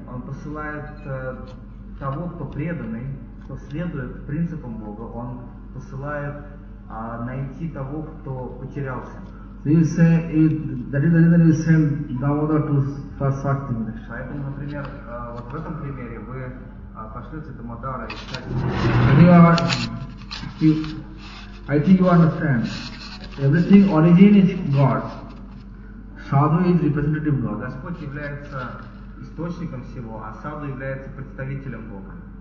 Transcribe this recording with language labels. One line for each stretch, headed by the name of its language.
Russian: Он посылает того, кто преданный, кто следует принципам Бога. Он посылает найти того, кто потерялся.
English: So you say that is the reason you send Damodar to search him.
Russian: Поэтому, например, вот в этом примере вы пошлете Дамодара искать.
English: I think you understand. Everything origin is God. Sadhu is representative God.
Russian: Господь является источником всего, а Sadhu является представителем Бога.